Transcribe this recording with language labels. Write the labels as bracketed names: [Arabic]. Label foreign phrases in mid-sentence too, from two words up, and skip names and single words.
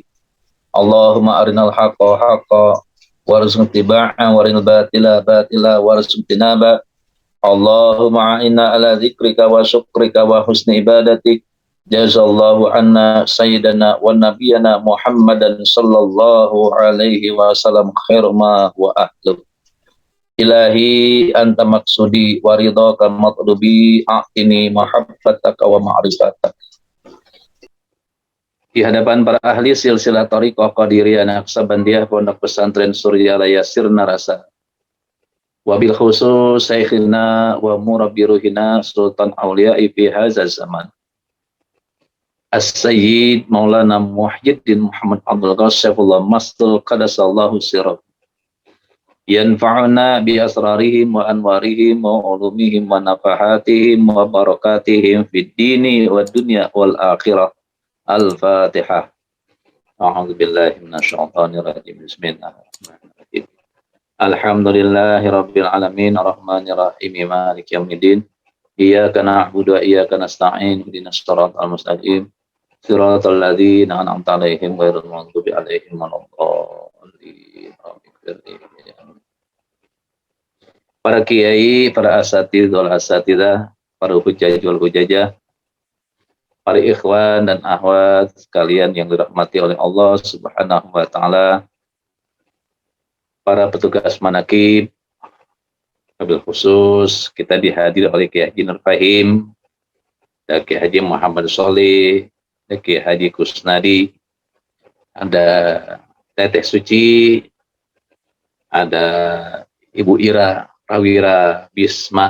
[Arabic] اللهم أرنا الحق حقا وارزقنا اتباعه وأرنا الباطل باطلا وارزقنا اجتنابه. اللهم أعنا على ذكرك وشكرك وحسن عبادتك. جزى الله عنا سيدنا ونبينا محمدا صلى الله عليه وسلم خير ما هو أهله. إلهي أنت مقصودي ورضاك مطلوبي أعطني محبتك ومعرفتك. [Indonesian] Di hadapan para ahli silsilah thariqah Qadiriyah Naqsabandiyah Pondok Pesantren Suryalaya Sirna Rasa. [Arabic] وبالخصوص شيخنا ومربي روحنا سلطان الأولياء في هذا الزمان. السيد مولانا محيي الدين محمد عبد القاسف الله مستول قدس الله سره. ينفعنا بأسرارهم وأنوارهم وعلومهم ونفحاتهم وبركاتهم في الدين والدنيا والآخرة. Al-Fatihah. أعوذ بالله من الشيطان الرجيم بسم الله الرحمن الرحيم. الحمد لله رب العالمين الرحمن الرحيم مالك يوم الدين. إياك نعبد وإياك نستعين اهدنا الصراط المستقيم. صراط الذين أنعمت عليهم غير المغضوب عليهم ولا الضالين. [Indonesian] Para kiai, para [Arabic] الأساتذ والأساتذة, [Indonesian] para [Arabic] الحجاج والحجاجة, [Indonesian] para ikhwan dan akhwat sekalian yang dirahmati oleh Allah [Arabic] سبحانه وتعالى, [Indonesian] para petugas manaqib, [Arabic] وبالخصوص [Indonesian] kita dihadiri oleh Kiai Haji Nur Fahim, dan Kiai Haji Muhammad Sholih, dan Kiai Haji Kusnadi, ada Teteh Suci, ada Ibu Ira Prawira Bisma.